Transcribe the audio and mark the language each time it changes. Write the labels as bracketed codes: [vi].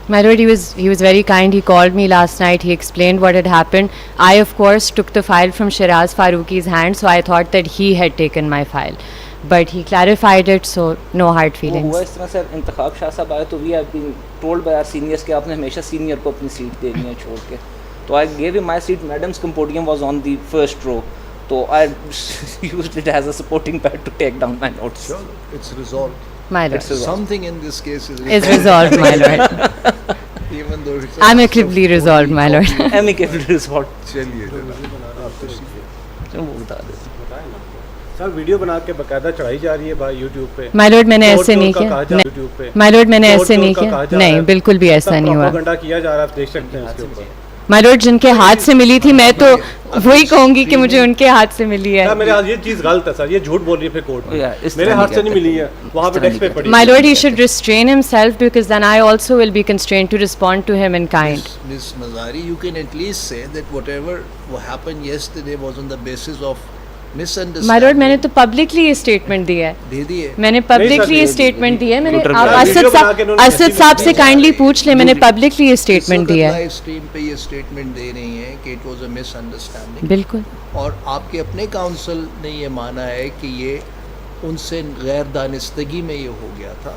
[en] My lord, he was very kind. He called me last night. He explained what had happened. I, of course, took the file from Shiraz Farooqi's hand, so I thought that he had taken my file. But he clarified it, so no hard feelings. [ur] وہ اس طرح سے انتخاب شاہ صاحب آئے تو we have been told by are seniors کہ آپ نے ہمیشہ سینئر کو اپنی سیٹ دینی ہے چھوڑ کے. تو آئی گیو ہم مائی set. [en] Madam's podium was on the first row, تو I used it as a supporting pad to take down my notes. It's resolved. My lord. Something in this case is resolved, my lord. Even though it's Amicably resolved, my lord. Amicably resolved. [ur] چلیے آپ تشریف. چلو وہ بتا دیتے. سر video بنا کے باقاعدہ چڑھائی جا رہی ہے بھائی یوٹیوب پہ. My lord, میں نے ایسے نہیں کیا. My lord, میں نے ایسے نہیں کیا. نہیں, بالکل بھی ایسا نہیں ہوا. پروپیگنڈا کیا جا رہا ہے, آپ دیکھ سکتے ہیں اس کے اوپر. My lord, جن کے ہاتھ سے ملی تھی, میں تو وہی کہوں گی کہ مجھے ان کے ہاتھ سے ملی ہے. میرے ہاتھ یہ چیز غلط ہے سر, یہ جھوٹ بول رہی ہے پھر کورٹ میں. میرے ہاتھ سے نہیں ملی ہے, وہاں پہ ڈیسک پہ پڑی. [en] My lord, he should restrain himself because then I also will be constrained to respond to him in kind. Ms. Mazari, you can at least say that whatever happened yesterday was on the basis of misunderstanding. [ur] My lord, میں نے تو publicly یہ statement دیا ہے. دے دیے. میں نے publicly یہ اسٹیٹمنٹ دیا ہے. میں نے اسد صاحب سے کائنڈلی پوچھ لیں, میں نے پبلکلی یہ اسٹیٹمنٹ دیا ہے. لائیو اسٹریم پہ یہ اسٹیٹمنٹ دے رہی ہیں کہ it was a miss understanding. بالکل. اور آپ کے اپنے کاؤنسل نے یہ مانا ہے کہ یہ ان سے غیر دانستگی میں یہ ہو گیا تھا.